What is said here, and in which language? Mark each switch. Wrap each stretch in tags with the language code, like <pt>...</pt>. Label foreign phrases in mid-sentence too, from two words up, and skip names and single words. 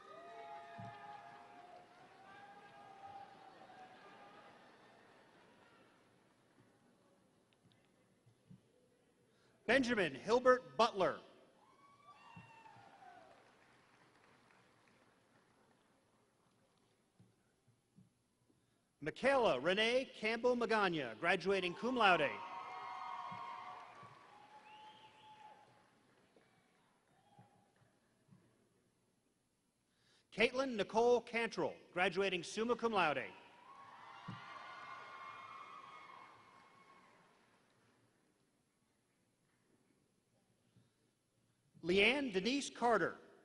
<en>Benjamin Hilbert Butler. Michaela Renee Campbell Magana,</en> <la>graduating cum laude.</la> <en>Caitlin Nicole Cantrell, graduating</en> <la>summa cum laude.</la> <en>Leanne Denise Carter.</en>